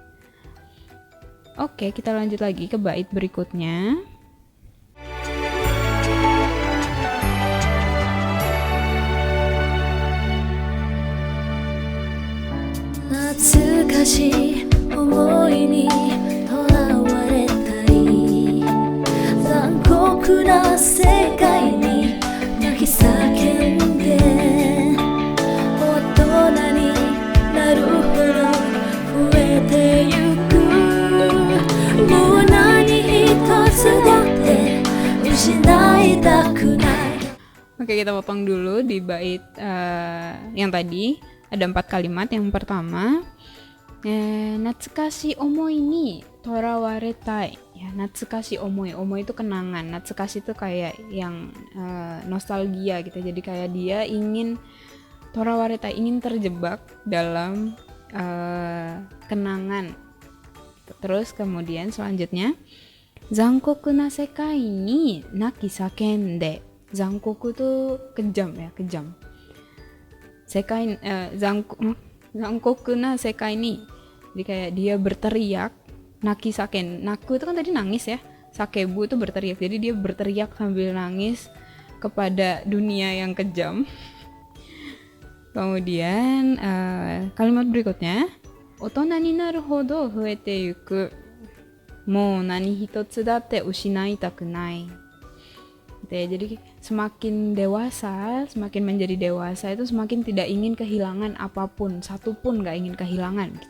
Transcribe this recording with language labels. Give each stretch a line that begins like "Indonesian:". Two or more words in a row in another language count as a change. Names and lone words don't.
Indonesian: Oke, kita lanjut lagi ke bait berikutnya.
Japanese: 懐かしい想いに囚われたい、残酷な世界に泣き叫んで, 大人になるほど増えてゆく、もう何一つだって失いたくない.
Indonesian: Oke, kita potong dulu di bait yang tadi. Ada 4 kalimat. Yang pertama,
Japanese: 懐かしい想いに囚われたい.
Indonesian: Ya,
Japanese: 懐かしい想い.
Indonesian: Omoi itu kenangan. Natsukashi itu kayak yang nostalgia gitu. Jadi kayak dia ingin torawaretai, ingin terjebak dalam kenangan. Terus kemudian selanjutnya,
Japanese: 残酷な世界に泣き叫んで.
Indonesian: Zankoku itu kejam, ya, kejam.
Japanese: 世界残酷な世界に,
Indonesian: jadi kayak dia berteriak,
Japanese: 泣き叫ん,
Indonesian: naku itu kan tadi nangis, ya, sakebu itu berteriak, jadi dia berteriak sambil nangis kepada dunia yang kejam. Kemudian kalimat berikutnya,
Japanese: 大人になるほど増えてゆく、もう何一つだって失いたくない.
Indonesian: Gitu ya, jadi semakin dewasa, semakin menjadi dewasa itu semakin tidak ingin kehilangan apapun, satupun gak ingin kehilangan gitu.